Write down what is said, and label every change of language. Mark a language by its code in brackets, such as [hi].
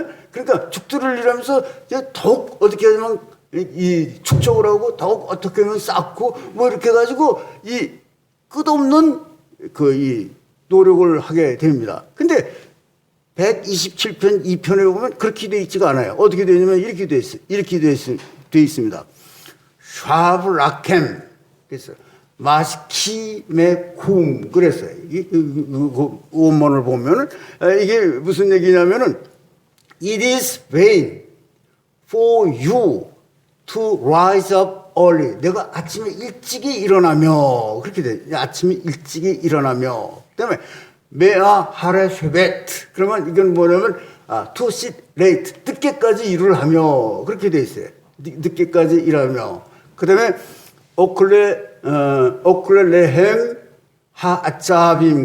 [ko] 그러니까 죽도록 일하면서 더욱 어떻게 하냐면 이 축적을 하고 더욱 어떻게 하면 쌓고 뭐 이렇게 해가지고 이 끝없는 이 노력을 하게 됩니다. 근데 127편 2편에 보면 그렇게 되어 있지가 않아요. 어떻게 되냐면 이렇게 되어 있어요. 이렇게 되어 있습니다. [he] 샤브라켐 [ko] 그래서 [he] 마스키메쿰 [ko] 그랬어요. 이 원문을 보면은 이게 무슨 얘기냐면은 [en] It is vain for you to rise up early. [ko] 내가 아침에 일찍이 일어나며 그렇게 돼. 아침에 일찍이 일어나며. 그다음에 [he] 메아 하레 쉐벳. [ko] 그러면 이건 뭐냐면 [en] to sit late. [ko] 늦게까지 일을 하며 그렇게 돼 있어요. 늦게까지 일하며. [he] 그다음에 오클레레헴 하아짜빔.